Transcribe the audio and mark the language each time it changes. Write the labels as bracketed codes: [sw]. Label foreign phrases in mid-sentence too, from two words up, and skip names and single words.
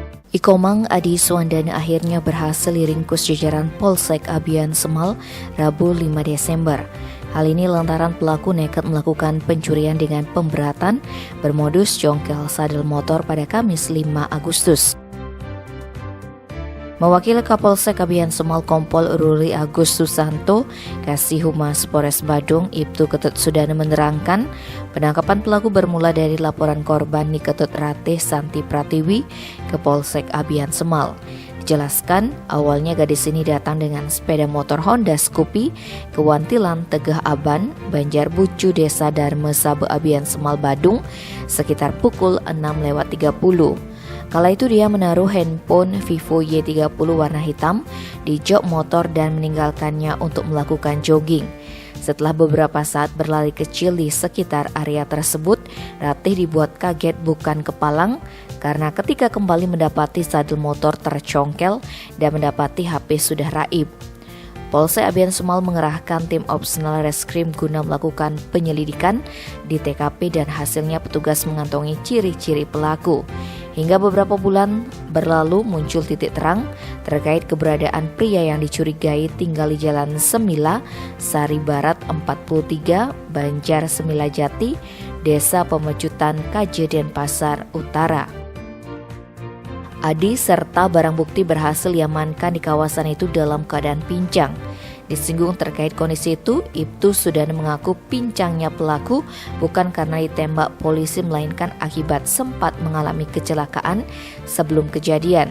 [id] Ikomang Adi Suwandana akhirnya berhasil diringkus jajaran Polsek Abian Semal Rabu 5 Desember. Hal ini lantaran pelaku nekat melakukan pencurian dengan pemberatan bermodus congkel sadel motor pada Kamis 5 Agustus. Mewakili Kapolsek Abian Semal Kompol Ruli Agus Susanto, Kasih Humas Polres Badung, Ibtu Ketut Sudana menerangkan, penangkapan pelaku bermula dari laporan korban Niketut Ratih Santi Pratiwi ke Polsek Abian Semal. Dijelaskan, awalnya gadis ini datang dengan sepeda motor Honda Scoopy ke Wantilan Tegah Aban, Banjarbucu, Desa Darme Sabe Abian Semal Badung sekitar pukul 6.30. Kala itu dia menaruh handphone Vivo Y30 warna hitam di jok motor dan meninggalkannya untuk melakukan jogging. Setelah beberapa saat berlari kecil di sekitar area tersebut, Ratih dibuat kaget bukan kepalang karena ketika kembali mendapati sadel motor tercongkel dan mendapati HP sudah raib. Polsek Abian Semal mengerahkan tim opsional reskrim guna melakukan penyelidikan di TKP dan hasilnya petugas mengantongi ciri-ciri pelaku. Hingga beberapa bulan berlalu muncul titik terang terkait keberadaan pria yang dicurigai tinggal di Jalan Semila, Sari Barat 43, Banjar Semila Jati, Desa Pemecutan, KJ Denpasar Utara. Adi serta barang bukti berhasil diamankan di kawasan itu dalam keadaan pincang. Disinggung terkait kondisi itu, Ibtu Sudana mengaku pincangnya pelaku bukan karena ditembak polisi melainkan akibat sempat mengalami kecelakaan sebelum kejadian.